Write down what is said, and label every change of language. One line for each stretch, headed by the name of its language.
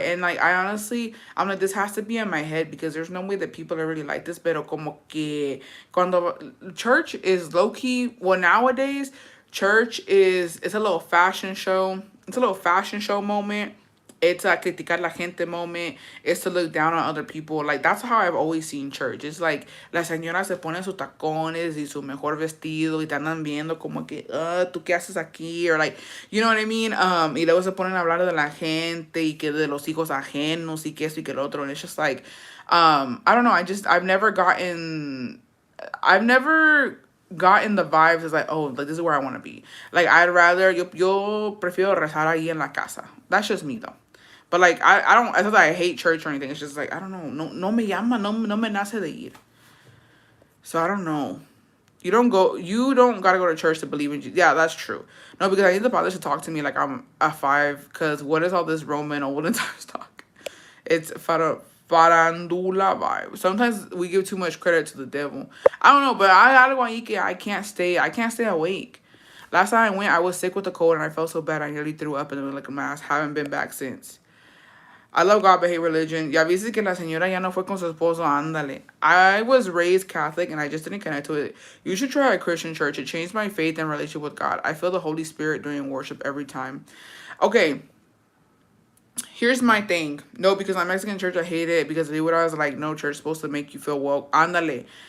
English: And, like, I honestly, I'm like, this has to be in my head, because there's no way that people are really like this. Pero como que cuando church is low-key, well, nowadays, church is, it's a little fashion show. It's a little fashion show moment. It's a criticar la gente moment. It's to look down on other people. Like, that's how I've always seen church.
Spanish: It's like, las señoras se ponen sus tacones y su mejor vestido y te andan viendo como que, ¿tú qué haces aquí?
English: Or like, you know what I mean?
Spanish: Y luego se ponen a hablar de la gente y que de los hijos ajenos y que eso y que el otro.
English: And it's just like, I don't know. I've never gotten the vibes as like, oh, like, this is where I want to be. Like, I'd rather, yo prefiero rezar ahí en la casa. That's just me, though. But, like, I don't, it's not that I hate church or anything. It's just, like, I don't know.
Spanish: No me llama, no me nace de ir.
English: So, I don't know. You don't gotta go to church to believe in Jesus. Yeah, that's true. No, because I need the fathers to talk to me like I'm a 5. Because what is all this Roman olden times talk? It's farandula vibe. Sometimes we give too much credit to the devil. I don't know, but I can't stay awake. Last time I went, I was sick with the cold and I felt so bad I nearly threw up and it was like a mass. Haven't been back since. I love God but hate religion.
Spanish: Ya viste que la señora ya no fue con su esposo, ándale.
English: I was raised Catholic and I just didn't connect to it. You should try a Christian church. It changed my faith and relationship with God. I feel the Holy Spirit during worship every time. Okay. Here's my thing. No, because I'm Mexican church, I hate it because what I was like, no, church is supposed to make you feel woke. Ándale.